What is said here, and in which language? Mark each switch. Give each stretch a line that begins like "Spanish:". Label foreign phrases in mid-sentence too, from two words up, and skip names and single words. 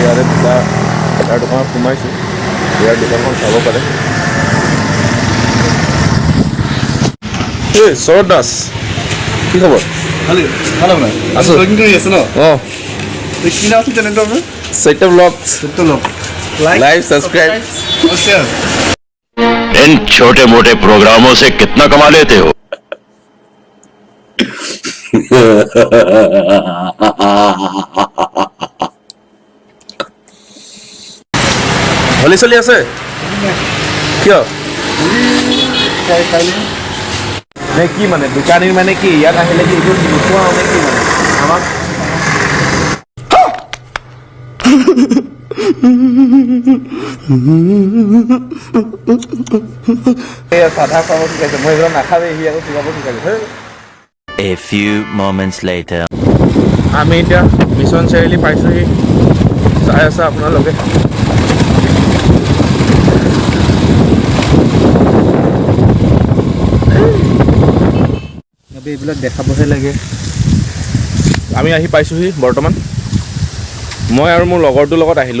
Assamese: ইয়াৰে তাৰ দোকানত সোমাইছোঁ, ইয়াৰ দোকানখন চাব পাৰে। এই শৰৎ দাস, কি খবৰ? আছোঁ। অঁ, সত্য ব্লগ লাইভ সাবস্ক্রাইব।
Hindi: इन छोटे मोटे प्रोग्रामों से कितना कमा लेते हो?
Assamese: হোলি চলি আছে কিয়? নে কি মানে দোকানীৰ মানে কি ইয়াত আহিলে কি এইটো নোখোৱা মানে কি মানে আমাক সাধা খাব শিকাইছে। মই এইবিলাক নাখাবেই, সি আকৌ শিকাব শিকাইছে।
English: A few moments later.
Assamese: আমি এতিয়া মিছন চাৰিআলি পাইছোঁহি। চাই আছে আপোনালোকে। এইবিলাক দেখাবহে লাগে। আমি আহি পাইছোঁহি বৰ্তমান। মই আৰু মোৰ লগৰটোৰ লগত আহিলোঁ।